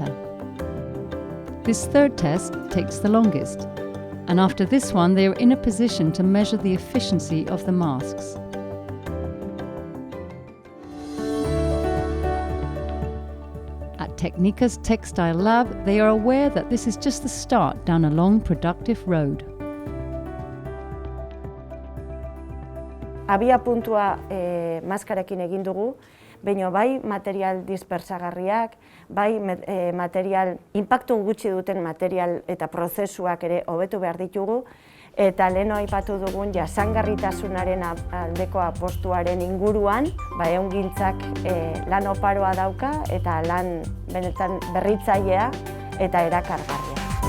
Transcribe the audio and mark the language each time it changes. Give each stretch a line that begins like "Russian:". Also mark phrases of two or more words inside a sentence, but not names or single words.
English: This third test takes the longest, and after this one they are in a position to measure the efficiency of the masks. At Technica's Textile Lab, they are aware that this is just the start down a long, productive road.
Basque: Abia puntua maskarekin egin dugu, baina bai material dispersagarriak, bai material, inpaktu gutxi duten material eta prozesuak ere hobetu behar ditugu, eta lehen aipatu dugun jasangarritasunaren aldeko apostuaren inguruan, ehungintzak lan oparoa dauka eta lan benetan berritzailea eta erakargarria.